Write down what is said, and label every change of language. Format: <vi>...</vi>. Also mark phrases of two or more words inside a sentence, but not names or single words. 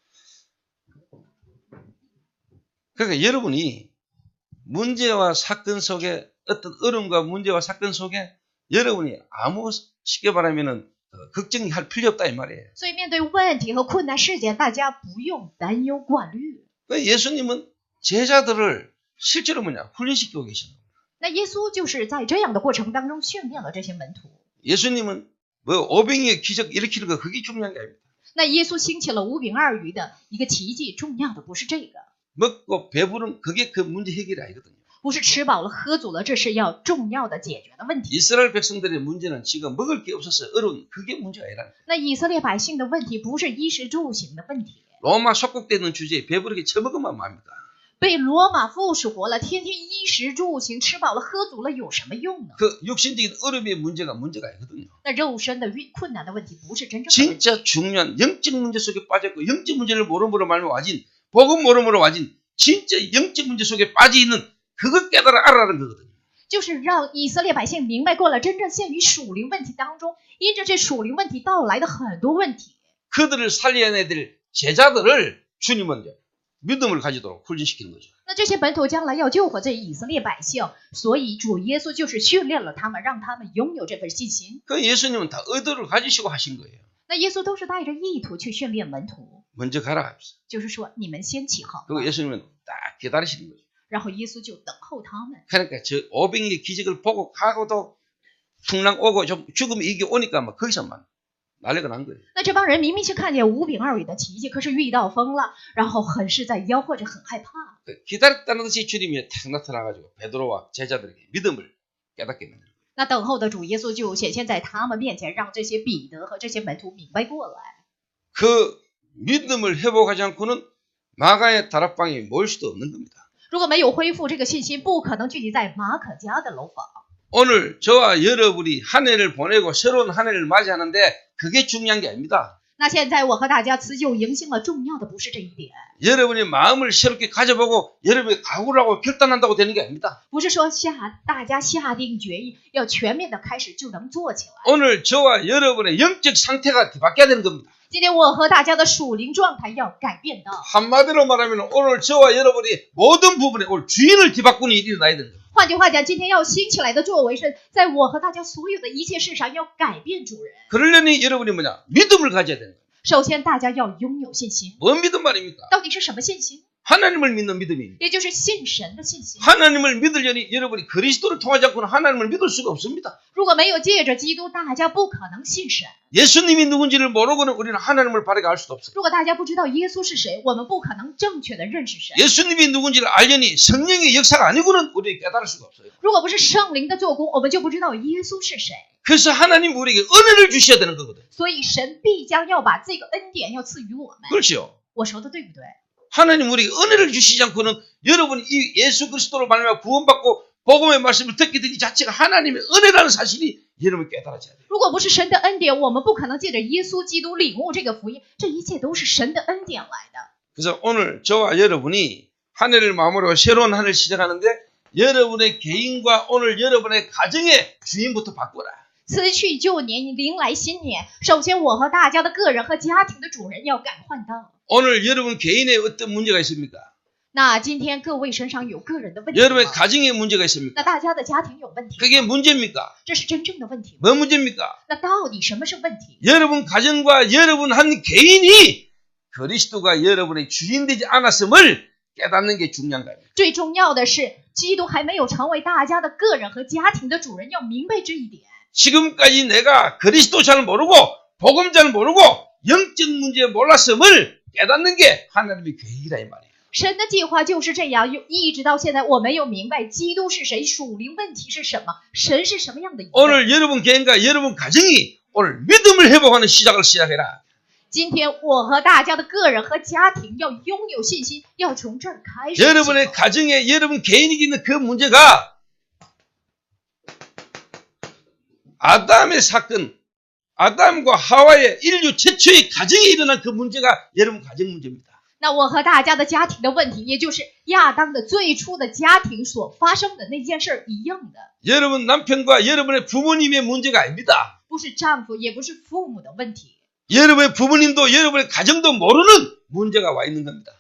<ko>그러니까 여러분이 문제와 사건 속에 어떤 어려움과 문제와 사건 속에 여러분이 아무 쉽게 말하면은 걱정할 필요 없다 이 말이에요.</ko> <zh>所以面对问题和困难事件，大家不用担忧挂虑。</zh> <ko>예수님은 제자들을 실제로 훈련시키고 계시는 거예요.</ko> <zh>那耶稣就是在这样的过程当中训练了这些门徒。</zh> <ko>예수님은 뭐 500의 기적 일으키는 거 그게 중요한 게 아닙니다.</ko> <zh>那耶稣兴起了5饼2鱼的一个奇迹，重要的不是这个，</zh> <ko>먹고 배부른 그게 그 문제 해결이 아니거든요.</ko> <zh>不是吃饱了喝足了，这是要重要的解决的问题。</zh> <ko>이스라엘 백성들의 문제는 지금 먹을 게 없어서 어려운 그게 문제가 아니라</ko> <zh>那以色列百姓的问题不是衣食住行的问题，</zh> <ko>로마 속국되는 주제에 배부르게 처먹으면 뭐합니까?</ko> <zh>被罗马复活了，天天衣食住行，吃饱了喝足了，有什么用呢？</zh> <ko>그 육신적인 어려움의 문제가 아니거든요.</ko> <zh>那肉身的困难的问题不是真正的问题。</zh> <ko>진짜 중요한 영적 문제 속에 빠졌고 영적 문제를 모름으로 말며 와진 복음 모름으로 와진 진짜 영적 문제 속에 빠져 있는 그걸 깨달아 알아라는 거거든요.</ko> <zh>就是让以色列百姓明白过了真正陷于属灵问题当中，因着这属灵问题到来的很多问题，</zh> <ko>그들을 살려내야 될 제자들을 주님은 믿음을 가지도록 훈련시키는 거죠.</ko> <zh>那这些本土将来要救活这以色列百姓，所以主耶稣就是训练了他们，让他们拥有这份信心。</zh> <ko>그 예수님은 다 의도를 가지시고 하신 거예요.</ko> <zh>那耶稣都是带着意图去训练门徒，</zh> <ko>먼저 가라.</ko> <zh>就是说你们先起好，</zh> <ko>그리고 예수님은 딱 기다리시는 거죠.</ko> <zh>然后耶稣就等候他们。</zh> <ko>그러니까 저 500의 기적을 보고 가고도 풍랑 오고 좀 죽음이 이게 오니까 막 거기서만 난리가 난 거예요.</ko> <zh>那这帮人明明是看见5饼2鱼的奇迹，可是遇到风了，然后很是在吆喝着，很害怕。</zh> <ko>기다렸다는 듯이 주님이 탁 나타나가지고 베드로와 제자들에게 믿음을 깨닫게 만들어요.</ko> <zh>那等候的主耶稣就显现在他们面前，让这些彼得和这些门徒明白过来。</zh> <ko>그 믿음을 회복하지 않고는 마가의 다락방에 모일 수도 없는 겁니다.</ko> <zh>如果没有恢复这个信心，不可能聚集在马可家的楼房。</zh> <ko>오늘 저와 여러분이 한 해를 보내고 새로운 한 해를 맞이하는데 그게 중요한 게 아닙니다.</ko> <zh>那现在我和大家辞旧迎新了，重要的不是这一点，</zh> <ko>여러분이 마음을 새롭게 가져보고 여러분이 각오를 하고 결단한다고 되는 게 아닙니다.</ko> <zh>不是说大家下定决意要全面的开始就能做起来。</zh> <ko>오늘 저와 여러분의 영적 상태가 바뀌어야 되는 겁니다.</ko> <zh>今天我和大家的属灵状态要改变到，</zh> <ko>한마디로 말하면 오늘 저와 여러분이 모든 부분에 오늘 주인을 뒤바꾸는 일이 일어나야 됩니다.</ko> <zh>换句话讲，今天要兴起来的作为是在我和大家所有的一切事上要改变主人。</zh> <ko>그러려니 여러분이 뭐냐? 믿음을 가져야 되는 거예요.</ko> <zh>首先，大家要拥有信心。</zh> <ko>뭔 믿음 말입니까?</ko> <zh>到底是什么信心？</zh> <ko>하나님을 믿는 믿음입니다.</ko> <zh>也就是信神的信心。</zh> <ko>하나님을 믿으려니 여러분이 그리스도를 통하지 않고는 하나님을 믿을 수가 없습니다.</ko> <zh>如果没有借着基督，大家不可能信神。</zh> <ko>예수님이 누군지를 모르고는 우리는 하나님을 바르게 알 수도 없어요.</ko> <zh>如果大家不知道耶稣是谁，我们不可能正确的认识神。</zh> <ko>예수님이 누군지를 알려니 성령의 역사가 아니고는 우리는 깨달을 수가 없어요.</ko> <zh>如果不是圣灵的做工，我们就不知道耶稣是谁。</zh> <ko>그래서 하나님 우리에게 은혜를 주셔야 되는 거거든요.</ko> <zh>所以神必将要把这个恩典要赐予我们。</zh> <ko>그렇죠.</ko> <zh>我说的对不对？</zh> <ko>하나님 우리에게 은혜를 주시지 않고는 여러분이 이 예수 그리스도로 말미암아 구원받고 복음의 말씀을 듣게 된 이 자체가 하나님의 은혜라는 사실이 여러분 깨달아져야 돼요.</ko> <zh>如果不是神的恩典，我们不可能借着耶稣基督领悟这个福音。这一切都是神的恩典来的。</zh> <ko>그래서 오늘 저와 여러분이 한 해를 마무리하고 새로운 한 해를 시작하는데 여러분의 개인과 오늘 여러분의 가정의 주인부터 바꿔라.</ko> <zh>辞去旧年，迎来新年。首先，我和大家的个人和家庭的主人要改换到。</zh> <ko>오늘 여러분 개인의 어떤 문제가 있습니까?</ko> <zh>那今天各位身上有个人的问题</zh> <ko>여러분의</ko> <zh>吗？</zh> <ko>가정에 문제가 있습니까?</ko> <zh>那大家的家庭有问题吗，</zh> <ko>그게 문제입니까?</ko> <zh>这是真正的问题吗？</zh> <ko>뭐 문제입니까?</ko> <zh>那到底什么是问题？</zh> <ko>여러분 가정과 여러분 한 개인이 그리스도가 여러분의 주인 되지 않았음을 깨닫는 게 중요한 거예요.</ko> <zh>最重要的是，基督还没有成为大家的个人和家庭的主人，要明白这一点。</zh> <ko>지금까지 내가 그리스도 잘 모르고 복음 잘 모르고 영적 문제 몰랐음을 깨닫는 게 하나님의 계획이라 이 말이에요.</ko> <zh>神的计划就是这样，一直到现在我没有明白基督是谁，属灵问题是什么，神是什么样的一位。</zh> <ko>오늘 여러분 개인과 여러분 가정이 오늘 믿음을 회복하는 시작을 시작해라.</ko> <zh>今天我和大家的个人和家庭要拥有信心，要从这儿开始。</zh> <ko>여러분의 가정에 여러분 개인이 있는 그 문제가 아담의 사건, 아담과 하와의 인류 최초의 가정에 일어난 그 문제가 여러분 가정 문제입니다.</ko> <zh>那我和大家的家庭的问题，也就是亚当的最初的家庭所发生的那件事一样的，</zh> <ko>여러분 남편과 여러분의 부모님의 문제가 아닙니다.</ko> <zh>不是丈夫，也不是父母的问题，</zh> <ko>여러분의 부모님도 여러분의 가정도 모르는 문제가 와 있는 겁니다.</ko>